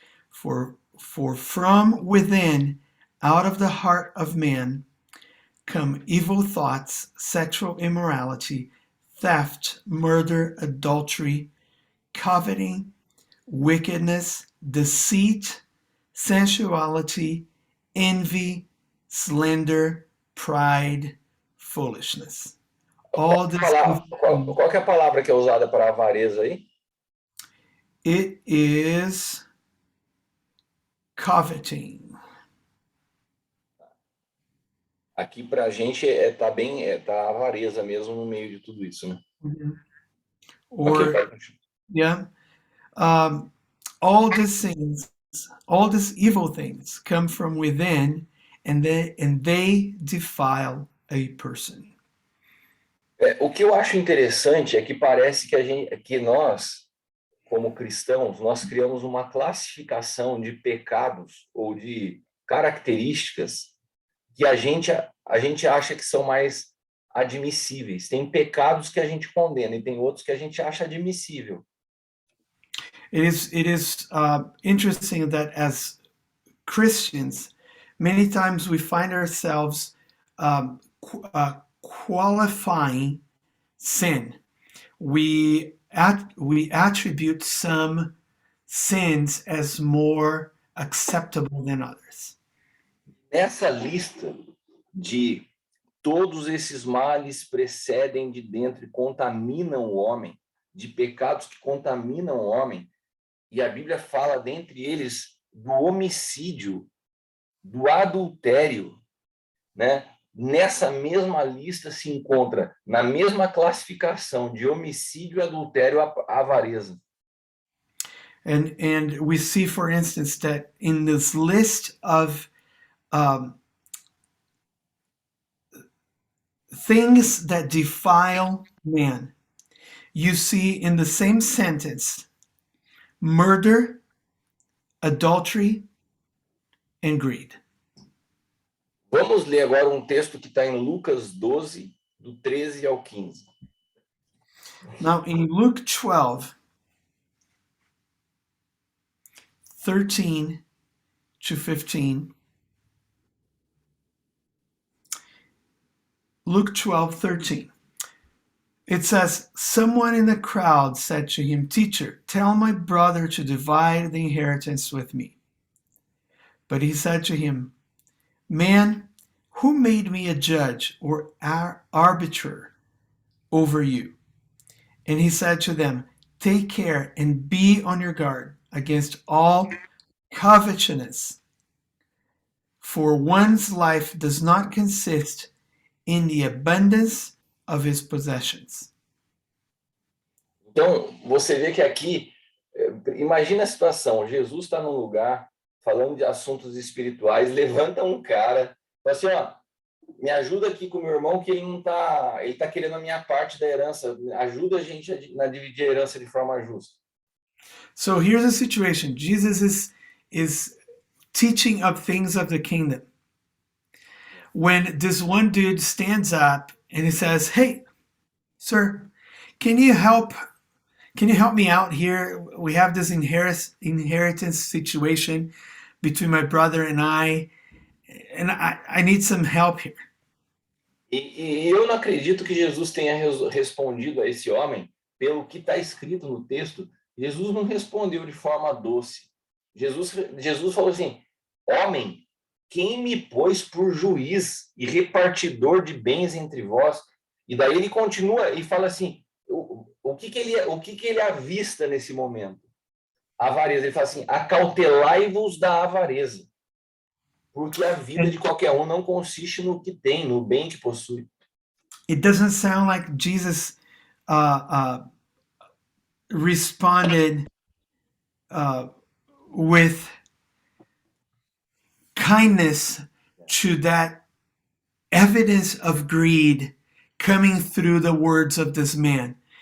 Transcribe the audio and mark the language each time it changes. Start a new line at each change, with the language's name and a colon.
English: For from within, out of the heart of man, come evil thoughts, sexual immorality, theft, murder, adultery, coveting, wickedness, deceit, sensuality, envy, slander, pride, foolishness. All this.
Portuguese: Qual que é a palavra que é usada para avareza aí?
English: It is coveting.
Portuguese: Aqui para a gente tá avareza mesmo no meio de tudo isso, né?
English: Mm-hmm. Or Okay, yeah, all these things, all these evil things come from within, and they defile a person.
Portuguese: O que eu acho interessante é que parece que nós, como cristãos, nós criamos uma classificação de pecados ou de características que a gente acha que são mais admissíveis. Tem pecados que a gente condena e tem outros que a gente acha admissível.
English: It is interesting that as Christians, many times we find ourselves qualifying sin. We attribute some sins as more acceptable than others.
Portuguese: Nessa lista de todos esses males precedem de dentro e contaminam o homem, de pecados que contaminam o homem, e a Bíblia fala dentre eles do homicídio, do adultério, né? Nessa mesma lista se encontra, na mesma classificação de homicídio e adultério, a avareza.
English: And we see, for instance, that in this list of things that defile man, you see in the same sentence murder, adultery, and greed.
Portuguese: Vamos ler agora um texto que está em Lucas 12, do 13 ao 15.
English: Now in Luke 12, 13 to 15, Luke 12:13. It says, someone in the crowd said to him, "Teacher, tell my brother to divide the inheritance with me." But he said to him, "Man, who made me a judge or arbiter over you?" And he said to them, "Take care and be on your guard against all covetousness, for one's life does not consist in the abundance of his possessions."
Portuguese: Então, você vê que aqui, imagina a situação, Jesus está num lugar falando de assuntos espirituais, levanta um cara, fala assim, ó, me ajuda aqui com o meu irmão que ele tá querendo a minha parte da herança, ajuda a gente a dividir a herança de forma justa.
English: So here's a situation. Jesus is teaching of things of the kingdom. When this one dude stands up and he says, "Hey, Sir, can you help me out here? We have this inheritance situation between my brother and I need some help here.
Portuguese: E eu não acredito que Jesus tenha respondido a esse homem pelo que está escrito no texto. Jesus não respondeu de forma doce. Jesus falou assim: homem, quem me pôs por juiz e repartidor de bens entre vós? E daí ele continua e fala assim: o que ele avista nesse momento? A avareza. Ele fala assim: acautelai-vos da avareza. Porque a vida de qualquer um não consiste no que tem, no bem que possui.
English: It doesn't sound like Jesus responded with kindness to that evidence of greed coming through the words of this man.